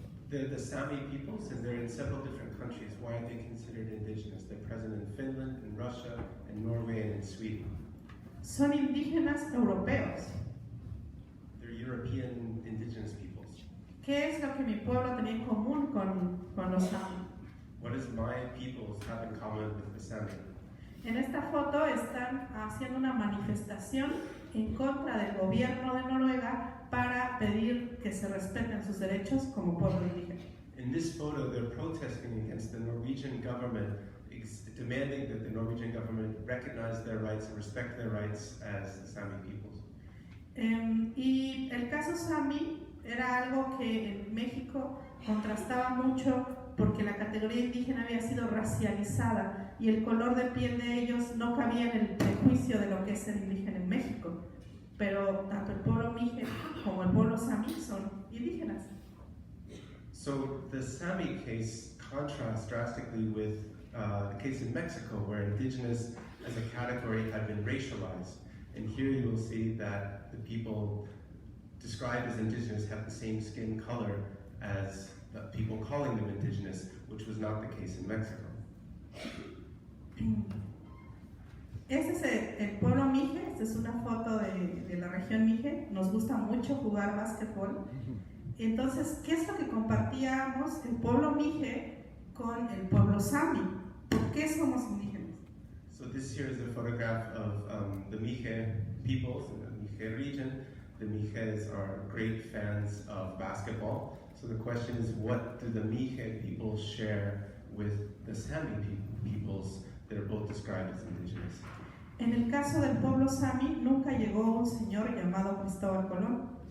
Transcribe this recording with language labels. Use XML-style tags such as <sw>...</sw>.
<en>The Sami peoples, and they're in several different countries. Why are they considered indigenous? They're present in Finland, in Russia, in Norway, and in Sweden.</en> <es>Son indígenas europeos.</es> <en>They're European indigenous peoples.</en> <es>¿Qué es lo que mi pueblo tenía en común con los Sami?</es> <en>What does my peoples have in common with the Sami?</en> <es>En esta foto están haciendo una manifestación en contra del gobierno de Noruega para pedir que se respeten sus derechos como pueblo indígena.</es> <en>In this photo, they're protesting against the Norwegian government, demanding that the Norwegian government recognize their rights and respect their rights as the Sami peoples.</en> <es>Y el caso Sami era algo que en México contrastaba mucho porque la categoría indígena había sido racializada y el color de piel de ellos no cabía en el prejuicio de lo que es ser indígena en México. Pero tanto el pueblo Mije como el pueblo Sami son indígenas.</es> <en>So the Sami case contrasts drastically with the case in Mexico, where indigenous as a category had been racialized. And here you will see that the people described as indigenous have the same skin color as the people calling them indigenous, which was not the case in Mexico.</en> <es>Este es el pueblo Mije, esta es una foto de la región Mije. Nos gusta mucho jugar básquetbol. Entonces, ¿qué es lo que compartíamos el pueblo Mije con el pueblo Sami? ¿Por qué somos indígenas?</es> <en>So this here is a photograph of the Mije peoples in the Mije region. The Mijes are great fans of basketball. So the question is, what do the Mije people share with the Sami peoples that are both described as indigenous?</en> <es>En el caso del pueblo Sami, nunca llegó un señor llamado Cristóbal Colón.</es>